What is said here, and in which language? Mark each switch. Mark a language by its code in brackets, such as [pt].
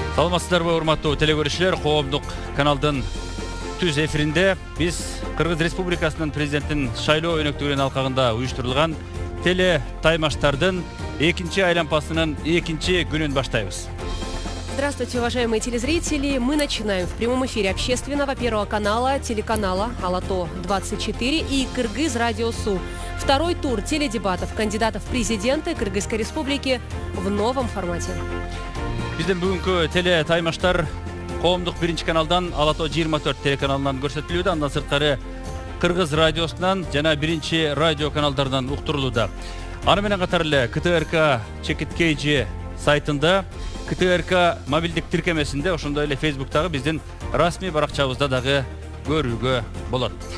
[ky] Саламатсыздарбы, урматтуу телекөрүүчүлөр, коомдук каналдын түз эфиринде биз Кыргыз Республикасынын президентин шайлоо өнөктүгүнүн алкагында уюштурулган теле таймаштардын экинчи айлампасынын экинчи күнүн баштайбыз. [ru] Здравствуйте, уважаемые телезрители. Мы начинаем в прямом эфире общественного Первого канала, телеканала Алато-24 и Кыргыз Радио Су. Второй тур теледебатов кандидатов в президенты Кыргызской Республики в новом формате. [ky] Биздин бүгүнкү теле таймаштар коомдук биринчи каналдан Алато-24 телеканалынан көрсөтүлүүдө, андан сырткары Кыргыз радиосунан жана биринчи радио каналдардан уктурулууда. Аны менен катар эле КТРК Чекиткейжи сайтында, КТРК мобилдик тиркемесинде, ошондой эле Фейсбуктагы биздин расмий баракчабызда дагы көрүүгө болот.